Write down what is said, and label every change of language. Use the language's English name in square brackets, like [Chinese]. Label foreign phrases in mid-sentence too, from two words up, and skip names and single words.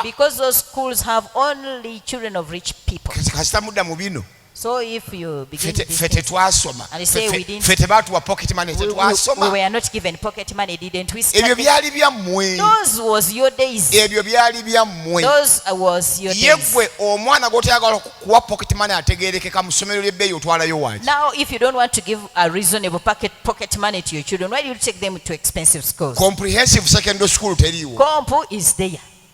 [English] Because those schools have only children of rich people. [Ganda] Kasita mudda mu bino. [English] So if you begin [Ganda] Ffe [English] this thing, [Ganda] tetwasoma. [English] And they say we didn't- [Ganda] Ffe tebaatuwa [English] pocket money, we [Ganda] tetwasoma. [English] were not given pocket money, didn't we? [Ganda] Ebyo [English] Study? [Ganda] byali byammwe. [English] Those was your days. [Ganda] Ebyo byali byammwe. [English] Those was your [Ganda] Ye [English] days. [Ganda] ggwe omwana gw'otoyagala kuwa [English] pocket money [Ganda] ategeerekeka mu ssomero ly'ebbeeyi otwalayo wangi. [English] Now, if you don't want to give a reasonable pocket money to your children, why do you take them to expensive schools? Comprehensive secondary school teriiwo. Compu is there.